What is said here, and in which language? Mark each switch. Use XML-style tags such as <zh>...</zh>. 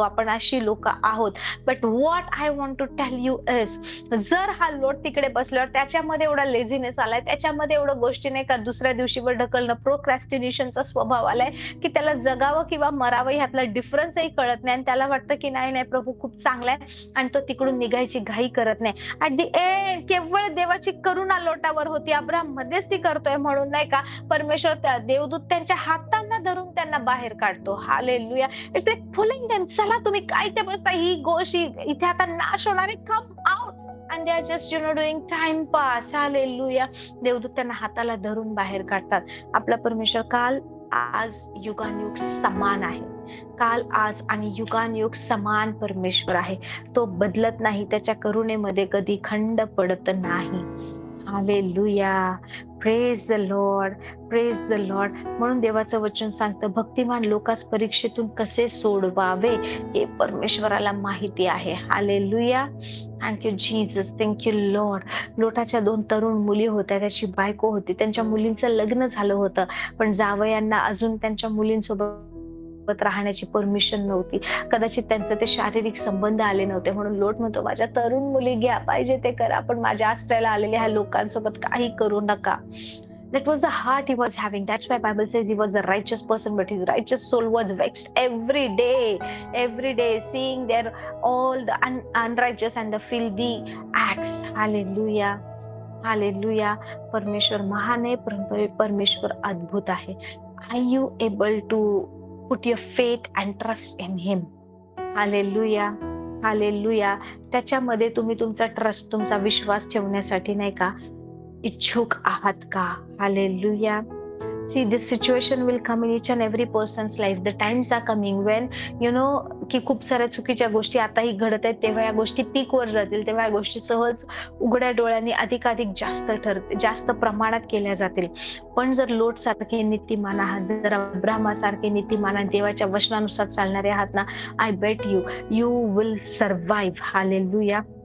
<mr>आपण अशी लोक आहोत.</mr> <en>but what I want to tell you is,</en> <mr>जर हा लोट तिकडे बसल्यावर त्याच्यामध्ये एवढा लेझीनेस आलाय, त्याच्यामध्ये एवढं गोष्टी नाही का दुसऱ्या दिवशीवर ढकलणं, प्रोक्रॅस्टिनेशनचा स्वभाव आलाय, की त्याला जगावं किंवा मरावं ह्यातला डिफरन्सही कळत नाही, आणि त्याला वाटतं की नाही नाही प्रभू खूप चांगला आहे, आणि तो तिकडून निघायची घाई करत नाही. ऍट दी एंड केवळ देवाची करुणा लोटावर होती. अब्राहम मध्यस्थी करतोय म्हणून नाही का परमेश्वर त्या देवदूत त्यांच्या हातांना धरून त्यांना बाहेर काढतो. Hallelujah.</mr> <en>It's like pulling them.</en> <mr>चला तुम्ही काय ते बसता, ही गोष्ट इथे आता नाश होणार आहे,</mr> <en>Come out. and they are just doing time pass.</en> <mr>Hallelujah. देवदूत त्यांना हाताला धरून बाहेर काढतात. आपला परमेश्वर काल आज युगानुयुग समान आहे. काल आज आणि युगानुयुग समान परमेश्वर आहे. तो बदलत नाही, त्याच्या करुणेमध्ये कधी खंड पडत नाही. Hallelujah.</mr> <en>Praise the Lord, praise the Lord.</en> <mr>म्हणून देवाचं वचन सांगतं, भक्तिमान लोकांस परीक्षेतून कसे सोडवावे हे परमेश्वराला माहिती आहे. Hallelujah.</mr> <en>Thank you Jesus, thank you Lord.</en> <mr>लोटाच्या 2 तरुण मुली होत्या, त्याची बायको होती, त्यांच्या मुलींचं लग्न झालं होतं, पण जावयांना अजून त्यांच्या मुलींसोबत राहण्याची परमिशन नव्हती. कदाचित त्यांचे ते शारीरिक संबंध आले नव्हते, म्हणून लोट म्हणतो माझ्या तरुण मुली घ्या, पाहिजे ते करा, पण माझ्या आश्रयाला आलेल्या ह्या लोकांसोबत काही करू नका.</mr> <en>That was the heart he was having. That's why Bible says he was a righteous person, but his righteous soul was vexed every day, seeing their all the unrighteous and the filthy acts. Hallelujah. Hallelujah.</en> <mr>परमेश्वर महान आहे, परमेश्वर अद्भुत आहे.</mr> <en>Are you able to put your faith and trust in him? Hallelujah. Hallelujah.</en> <mr>त्याच्यामध्ये तुम्ही तुमचा trust, तुमचा विश्वास ठेवण्यासाठी नाही का इच्छुक आहात का? Hallelujah.</mr> <en>See, this situation will come in each and every person's life. The times are coming when</en> <mr>की खूप साऱ्या चुकीच्या गोष्टी आताही घडत आहेत, तेव्हा या गोष्टी पीकवर जातील, तेव्हा या गोष्टी सहज उघड्या डोळ्यांनी अधिकाधिक जास्त प्रमाणात केल्या जातील. पण जर लोट सारखे नीतिमान आहात, जर अब्राहमासारखे नीतिमान आहात, देवाच्या वचनानुसार चालणारे आहात ना,</mr> <en>I bet you will survive.</en> <mr>Hallelujah.</mr>